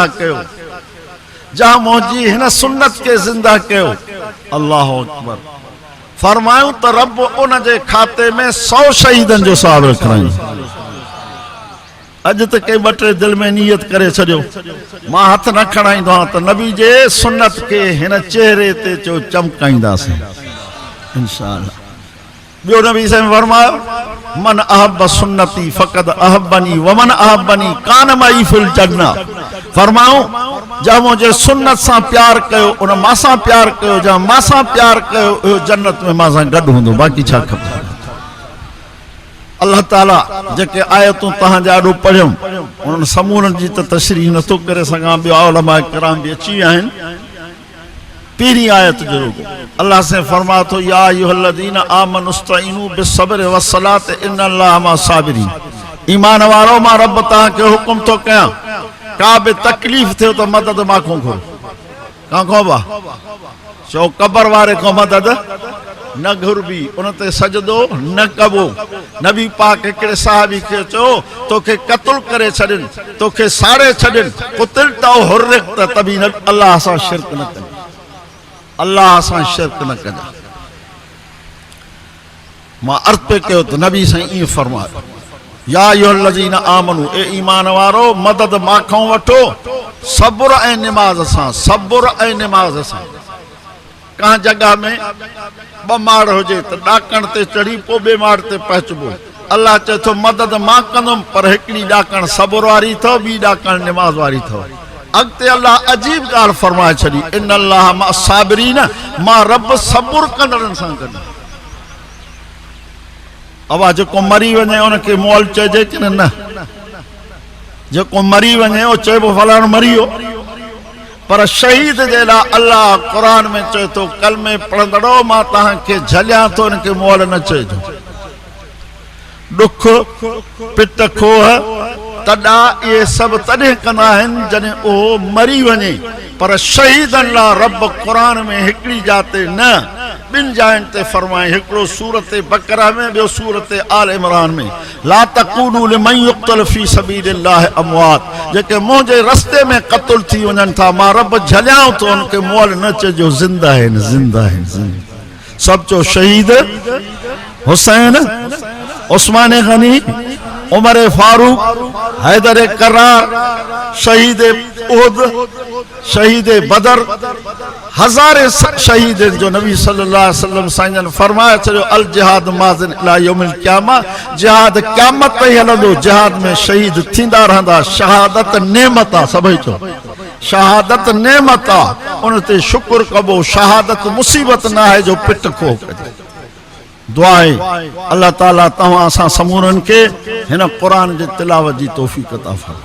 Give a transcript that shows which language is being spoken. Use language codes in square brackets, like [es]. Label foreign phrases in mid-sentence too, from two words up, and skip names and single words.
[sd] कयो जहां मुंहिंजी हिन सुन्नत खे ज़िंदा कयो [ar] الله أكبر [sd] फरमायूं त रब उन जे खाते में 100 शहीदनि जो सवाब रखरायूं अॼु त कंहिं 2-3 दिलि में नियत करे छॾियो मां हथ न खणाईंदो आहियां त नबी जे सुन्नत खे हिन चेहरे ते चो चमकाईंदासीं इंशाअल्लाह ॿियो नबी साईं फरमायो [ar] من أحب سنتي فقد أحبني ومن أحبني كان معي في الجنة [sd] फरमाऊं जहां मुंहिंजे सुन्नत सां प्यार कयो उन मां सां प्यार कयो जहां मां सां प्यार कयो इहो जन्नत में मां सां गॾु हूंदो बाक़ी छा खपे अल्लाह ताला जेके आयतूं तव्हांजा ॾाढो पढ़ियूं उन्हनि समूरनि जी त तशरीह नथो करे सघां ॿियो उलमा किराम बि अची विया आहिनि पहिरीं आयत जो अल्लाह से फरमा थो [ar] يا أيها الذين آمنوا استعينوا بالصبر والصلاة إن الله مع الصابرين [sd] ईमान वारो मां रब तव्हांखे हुकुम थो कयां का बि तकलीफ़ थियो त मदद मां खां बा चओ कबर वारे खां मदद न घुरबी उन ते सजदो न कबो नबी पाक हिकिड़े साहबी खे चयो तोखे क़त्ल करे छॾनि तोखे साड़े छॾनि कुतिल त हुर्रिक त तबी न अल्लाह सां शिरक न कजे अल्लाह सां शिरक न कजे मां अर्थ पे कयो त नबी साईं ईअं फरमायो [ar] يا أيها الذين آمنوا [sd] ए ईमान वारो मदद मां खां वठो सब्र ऐं निमाज़ सां कहां जगह में 2 माड़ हुजे त ॾाकण ते चढ़ी पोइ 2 माड़ ते पहुचबो अल्लाह चए थो मदद मां कंदुमि पर हिकिड़ी ॾाकण सब्र वारी अथव ॿी ॾाकण निमाज़ वारी अथव अॻिते अल्लाह अजीब ॻाल्हि फरमाए छॾी [ar] إن الله مع الصابرين [sd] मां रब सब्र कंदड़नि सां गॾु अवा जेको मरी वञे उनखे मोल चइजे कि न जेको मरी वञे उहो चइबो फलाणो मरी वियो पर शहीद जे लाइ अल्लाह क़ुरान में चए थो कलमे पढ़ंदड़ो मां तव्हांखे झलियां थो इनखे मोल न चइजो ॾुख पिट खोह तॾा इहे सभु तॾहिं कंदा आहिनि जॾहिं उहो मरी वञे पर शहीदनि लाइ रब क़ुरान में हिकिड़ी जाते न 2 जायुनि ते फरमाए हिकिड़ो सूरत बकरा में ॿियो सूरत आल इमरान में [ar] لا تقولوا لمن يقتل في سبيل الله أموات [sd] जेके मुंहिंजे रस्ते में क़त्ल थी वञनि था मां रब झलियां थो उनखे मोल न चइजो ज़िंदा आहिनि सभु चओ शहीद हुसैन उस्मान गनी उमर फारूक हैदर करार शहीद उहद शहीद बदर हज़ारे शहीद जो नबी [ar] صلى الله عليه وسلم [sd] साईं फरमाया छॾियो [ar] الجهاد ماض إلى يوم القيامة [sd] जिहाद क़यामत ताईं हलंदो जिहाद में शहीद थींदा रहंदा शहादत नेमत आहे सभई चओ शहादत नेमत आ, उन ते शुक्र कबो। शहादत मुसीबत ना है जो पिट खो कजे। दुआ आहे अल्लाह ताला तव्हां असां समूरनि खे हिन क़ुरान जे तिलावत जी तौफ़ीक़ अता फ़रमाए।